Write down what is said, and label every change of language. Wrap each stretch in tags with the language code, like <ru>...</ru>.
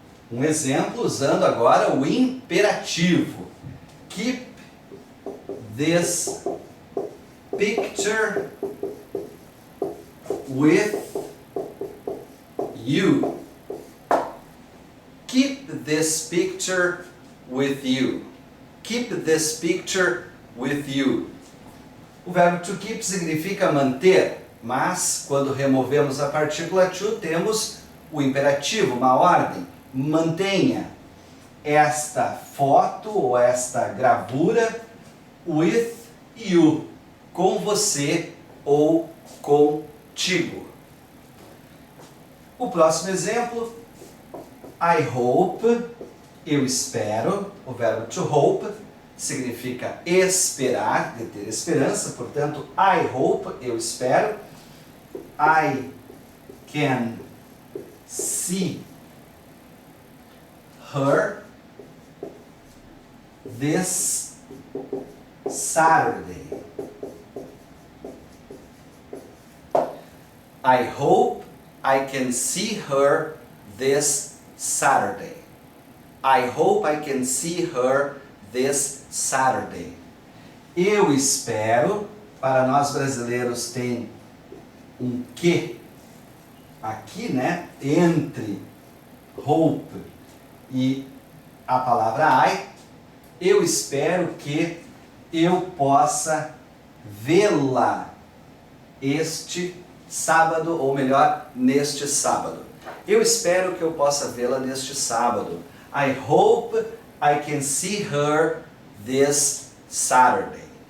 <pt>Um exemplo usando agora o imperativo.</pt> <en>Keep this picture with you. Keep this picture with you. Keep this picture with you.</en> <pt>O verbo to keep significa manter, mas quando removemos a partícula to, temos o imperativo, uma ordem. Mantenha esta foto ou esta gravura</pt> <en>with you,</en> <pt>com você ou contigo. O próximo exemplo,</pt> <en>I hope,</en> <pt>eu espero. O verbo to hope significa esperar, de ter esperança, portanto,</pt> <en>I hope,</en> <pt>eu espero.</pt> <en>I can see her this Saturday. I hope I can see her this Saturday. I hope I can see her this Saturday.</en> <pt>Eu espero, para nós brasileiros tem um que aqui, né, entre hope e a palavra I. Eu espero que eu possa vê-la este sábado, ou melhor, neste sábado. Eu espero que eu possa vê-la neste sábado.</pt> <en>I hope I can see her this Saturday.</en>